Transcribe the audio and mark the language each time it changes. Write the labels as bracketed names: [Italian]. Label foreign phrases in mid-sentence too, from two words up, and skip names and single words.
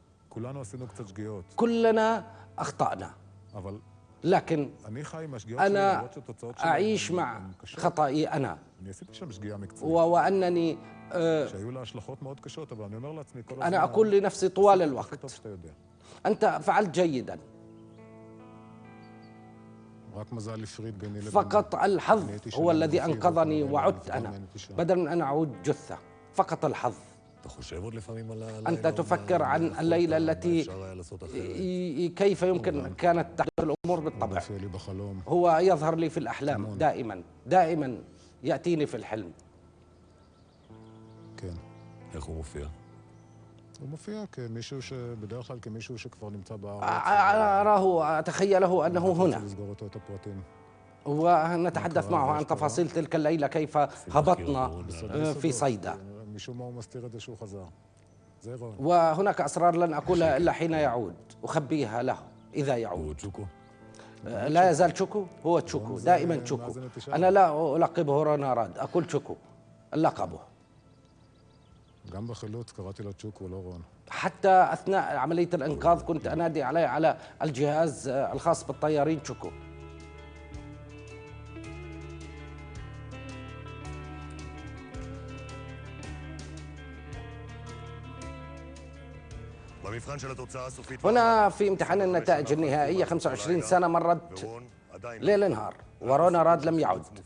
[Arabic] كلنا أخطأنا، لكن أنا أعيش مع خطئي أنا، وأنني أنا أقول لنفسي طوال الوقت أنت فعلت جيدا، فقط الحظ هو الذي أنقذني وعدت أنا بدل من أن أعود جثة. فقط الحظ. أنت تفكر عن الليلة التي كيف يمكن كانت تحدث الأمور بالطبع. هو يظهر لي في الأحلام دائما يأتيني في الحلم. [Hebrew] הוא מופיע כמישהו שבדרך כלל כמישהו שכבר נמצא בארץ. [Arabic] أراه أتخيله أنه هنا، [Hebrew] לסגור אותו את הפרטים. [Arabic] ونتحدث معه عن تفاصيل تلك الليلة، كيف هبطنا في صيدا. [Hebrew] משום מה הוא מסתיר את זה שהוא חזר. זה רון. [Arabic] وهناك أسرار لن أقولها إلا حين يعود، أخبيها له إذا يعود. لا يزال تشوكو، هو تشوكو، دائما تشوكو. أنا لا ألقبه روناراد، أقول تشوكو لقبه. [Hebrew] גם בחילוץ קראתי לו צ'וקו, לא רון. [Arabic] حتى أثناء عملية الإنقاذ كنت أنادي عليه على الجهاز الخاص بالطيارين تشوكو. هنا في امتحان النتائج النهائية 25 سنة مرت ليل نهار وروناراد لم يعد.